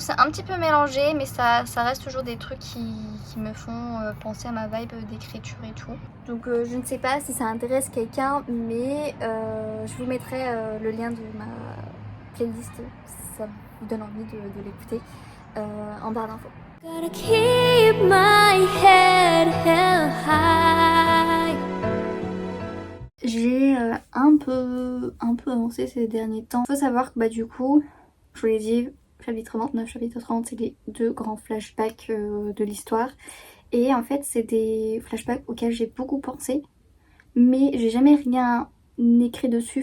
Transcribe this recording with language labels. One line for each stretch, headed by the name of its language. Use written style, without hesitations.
French: C'est un petit peu mélangé, mais ça reste toujours des trucs qui me font penser à ma vibe d'écriture et tout. Donc je ne sais pas si ça intéresse quelqu'un, mais je vous mettrai le lien de ma playlist si ça vous donne envie de l'écouter en barre d'infos.
English: Gotta keep my head held high.
French: J'ai un peu avancé ces derniers temps. Faut savoir que du coup, je vous l'ai dit, chapitre 29, chapitre 30, c'est les 2 grands flashbacks de l'histoire. Et en fait, c'est des flashbacks auxquels j'ai beaucoup pensé, mais j'ai jamais rien écrit dessus.